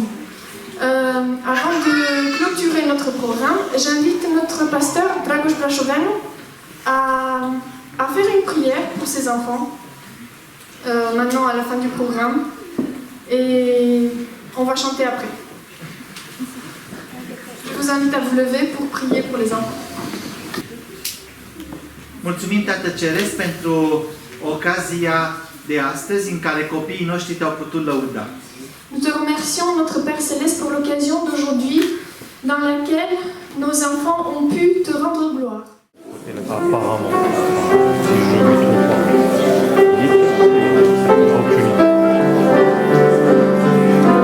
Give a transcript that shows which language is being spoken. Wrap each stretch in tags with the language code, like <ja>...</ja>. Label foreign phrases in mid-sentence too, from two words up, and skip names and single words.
<fr>Avant de clôturer notre programme, j'invite notre pasteur Dragoș Brașoveanu à faire une prière pour ses enfants, maintenant à la fin du programme, et on va chanter après. Je vous invite à vous lever pour prier pour les enfants.</fr> <ro>Mulțumim, Tată Ceresc, pentru ocazia de astăzi în care copiii noștri te-au putut lăuda.</ro> <fr>Nous te remercions, notre Père Céleste, pour l'occasion d'aujourd'hui dans laquelle nos enfants ont pu te rendre gloire. Apparemment, si je ne me trompe pas,</fr>